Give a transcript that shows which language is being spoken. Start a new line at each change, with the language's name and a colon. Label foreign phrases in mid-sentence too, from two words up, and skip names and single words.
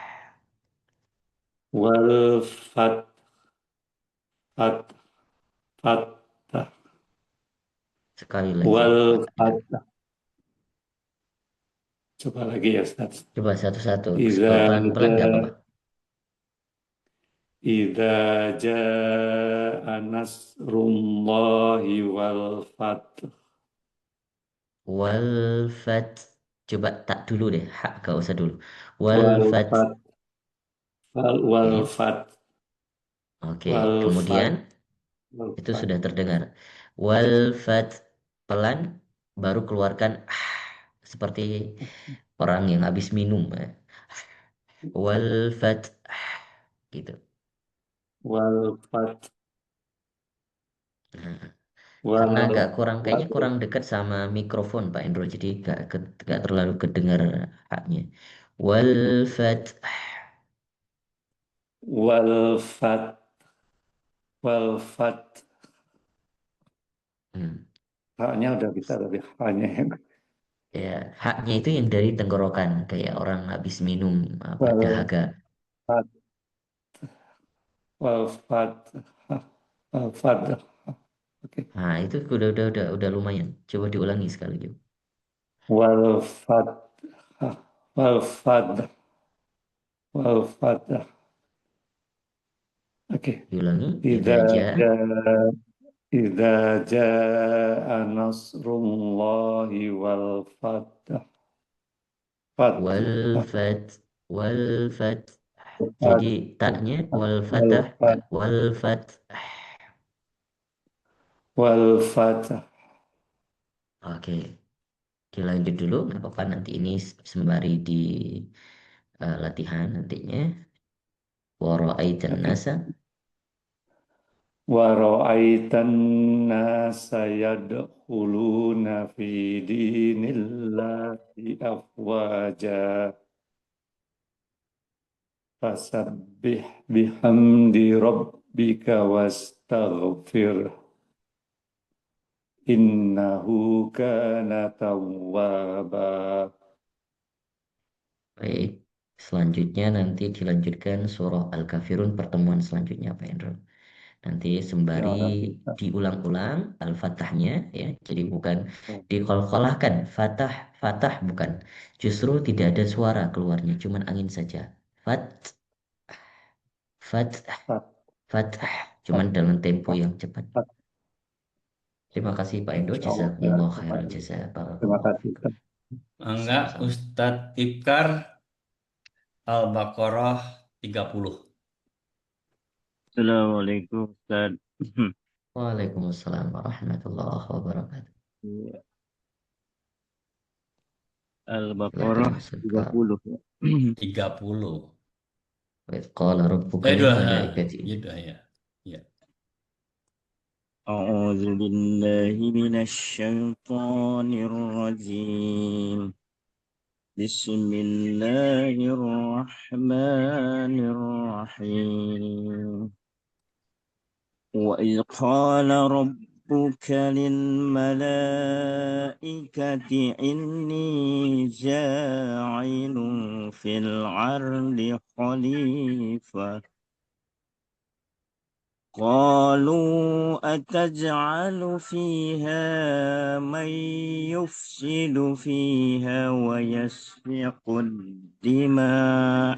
Arabic: والفتح. فتح فتح.
Indonesian: Sekali lagi.
Arabic: Wal
Indonesian: Pak. fath. Coba lagi ya Ustaz. Coba satu-satu.
Arabic: Idza
Indonesian: Kalau pelan-pelan nggak apa-apa.
Arabic: إذا جاء نصر الله والفتح. والفت.
Indonesian: Coba tak dulu deh. Hak gak usah dulu. Wal
Arabic: Wal fat. فتح وال
Indonesian: Oke.
Arabic: fath.
Indonesian: Oke.
Arabic: Wal
Indonesian: Kemudian
Arabic: فتح وال
Indonesian: itu
Arabic: fath.
Indonesian: sudah terdengar.
Arabic: والفت.
Indonesian: Pelan. Baru keluarkan seperti orang yang habis minum.
Arabic: والفت.
Indonesian: Gitu.
Arabic: والفتح.
Indonesian: Nah, karena
Arabic: Wal
Indonesian: agak kurang, kayaknya
Arabic: wal
Indonesian: kurang dekat sama mikrofon Pak Endro, jadi gak terlalu kedengar haknya.
Arabic: والفت. والفتح والفتح. Hmm.
Indonesian: Haknya udah bisa tapi haknya Ya, haknya itu yang dari tenggorokan, kayak orang habis minum apa
Arabic: wal
Indonesian: dahaga.
Arabic: فتح والفتح. والفتح.
Indonesian: Oke. Nah, itu udah lumayan. Coba diulangi sekali lagi.
Arabic: والفتح والفتح. والفتح.
Indonesian: Oke. Diulangi.
Arabic: Idza إذا جاء جاء إذا جاء نصر الله والفتح. Fath. والفت والفت. Fath.
Indonesian: Jadi taknya wal
Arabic: Wal fatah, fath. والفت. والفتح.
Indonesian: Oke. Dilanjut dulu, nggak apa-apa, nanti ini sembari di latihan nantinya.
Arabic: Wara'aitan
Indonesian: Oke.
Arabic: nasa. ورأيت الناس يدخلون في دين الله أفواجا. فسبح بحمد ربك واستغفر. إنه كان توابا.
Indonesian: Baik, selanjutnya nanti dilanjutkan surah Al-Kafirun pertemuan selanjutnya Pak Endro. Nanti sembari
Arabic: يا رب.
Indonesian: diulang-ulang Al-Fatahnya ya. Jadi bukan dikolkolahkan,
Arabic: فتح فتح
Indonesian: bukan. Justru tidak ada suara keluarnya, cuman angin saja.
Arabic: فت فت, Fat, Fatah, fat,
Indonesian: cuman dalam tempo
Arabic: fat,
Indonesian: yang cepat.
Arabic: fat.
Indonesian: Terima kasih Pak Endo, Insyaallah ya.
Arabic: جزاكم الله خيرا جزاء.
Indonesian: Terima
Arabic: Barakallahu
Indonesian: kasih.
Arabic: fikum.
Indonesian: Enggak, Sama-sama. Ustadz Ibkar Al-Baqarah 30. Assalamualaikum Ustaz.
Arabic: وعليكم السلام ورحمة الله وبركاته.
Indonesian: Al-Baqarah Silakan Ustaz. 30. 30.
Arabic: وإذ قال ربك لل
Indonesian: Dua.
Arabic: malaikati.
Indonesian: Gitu ya. Ya.
Arabic: أعوذ بالله من الشيطان الرجيم. بسم الله الرحمن الرحيم. وإذ قال ربك للملائكة إني جاعل في الأرض خليفة قالوا أتجعل فيها من يفسد فيها ويسفك الدماء